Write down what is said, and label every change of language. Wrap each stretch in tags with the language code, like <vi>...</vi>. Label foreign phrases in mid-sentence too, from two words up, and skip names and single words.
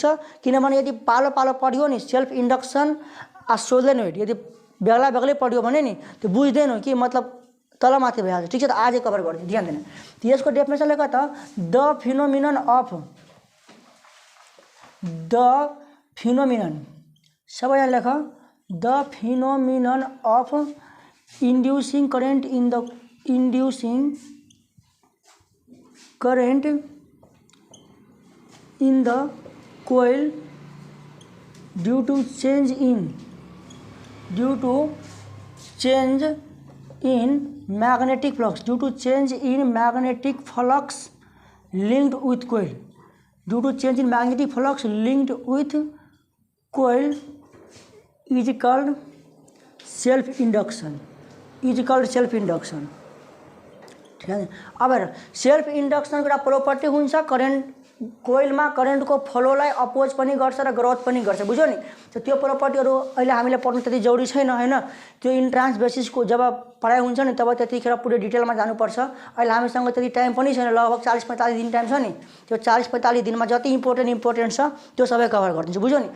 <ne>किनभने यदि पालो पढ्यो नि</ne> <en>self induction solenoid</en> <ne>यदि बेग्लै पढ्यो भने नि त्यो बुझ्दैन कि मतलब तलमाथि भइहाल्छ, ठिक छ। त आजै कभर गर्छु, ध्यान दिने। यसको डेफिनेसन लेख त,</ne> <en>the phenomenon</en> <ne>सबैजना लेख,</ne> <en>the phenomenon of inducing current in the coil due to change in magnetic flux, due to change in magnetic flux linked with coil, due to change in magnetic flux linked with coil is called self induction, is called self induction.</en> <hi>ठीक है।</hi> <ne>अब हेर</ne> <en>self induction</en> <ne>एउटा प्रोपर्टी हुन्छ करेन्ट कोइलमा करेन्टको फ्लोलाई अपोज पनि गर्छ र ग्रोथ पनि गर्छ, बुझ्यो नि। त्यो प्रोपर्टीहरू अहिले हामीले पढ्नु त्यति जरुरी छैन हैन, त्यो</ne> <en>entrance basis</en> <ne>जब पढाइ हुन्छ नि तब त्यतिखेर पुरै डिटेलमा जानुपर्छ। अहिले हामीसँग त्यति टाइम पनि छैन, लगभग 40-45 दिन टाइम छ नि, त्यो 40-45 दिनमा जति इम्पोर्टेन्ट छ त्यो सबै कभर गरिदिन्छु, बुझ्यो नि।</ne>